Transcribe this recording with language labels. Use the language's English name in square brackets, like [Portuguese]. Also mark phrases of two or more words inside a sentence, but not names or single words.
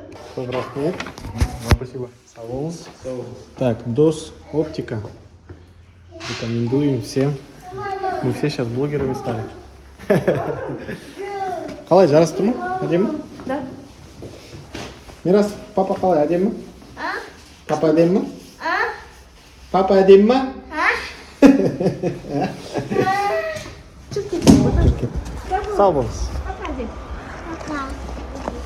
[Kazakh] Көп рахмет. Спасибо. Сау болыңыз. Так, Дос оптика. [Russian] Рекомендуем всем. Мы все сейчас блогерами стали. [Kazakh] Қалай, жарасты ма? Әдемі? Да. Мирас, папа қалай, әдемі ма? Папа әдемі ма? Папа әдемі ма? Сау болыңыз.